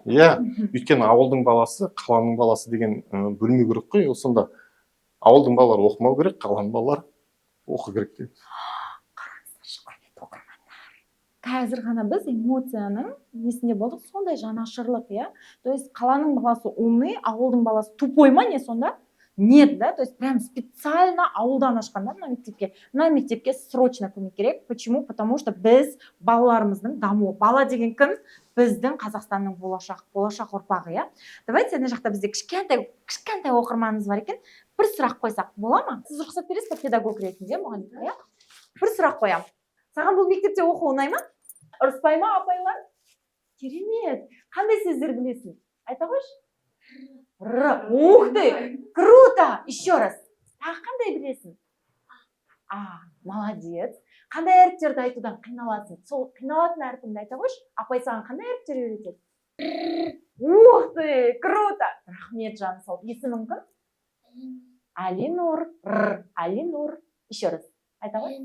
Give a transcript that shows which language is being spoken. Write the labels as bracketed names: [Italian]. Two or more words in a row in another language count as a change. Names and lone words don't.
[Kazakh] Иә, өйткені ауылдың баласы, қаланың баласы деген бөлмеу керек қой, сонда ауылдың балалары оқымау керек, қаланың балалары оқу керек дейді. Қазір ғана біз эмоцияның несінде болдық, сондай жанашырлық, иә? [Russian] То есть [Kazakh] қаланың баласы умный, ауылдың баласы тупой ма не сонда? [Russian] Нет, да? То есть прям специально [Kazakh] ауылдан ашқанда мына мектепке срочно көмек керек. [Russian] Почему? Потому что [Kazakh] біз балаларымыздың дамуы. Бала деген кім? Біздің Қазақстанның болашақ ұрпағы, иә? Давайте ана жақта бізде кішкентай оқырманымыз бар екен. Бір сұрақ қойсақ, бола ма? Сіз рұқсат бересіз бе педагог ретінде, мұғалім, иә? Бір сұрақ қоямын. Саған бұл мектепте оқу оңай ма? Ұрыспай ма апайлар? Керемет. Қандай сөздер білесің? Айта қойшы. [Russian] Ух ты! Круто! Еще раз. [Kazakh] Тағы қандай білесің? Молодец. Қандай әріптерді айтудан қиналасың? Сол қиналатын әріпіңді айта қойшы. Апай саған қандай әріптер үйретеді? [Russian] Ух ты! Круто! [Kazakh] Рахмет, жаны сау. Есімің кім? Алинур. Алинур. [Russian] Еще раз. [Kazakh] Айта ғой?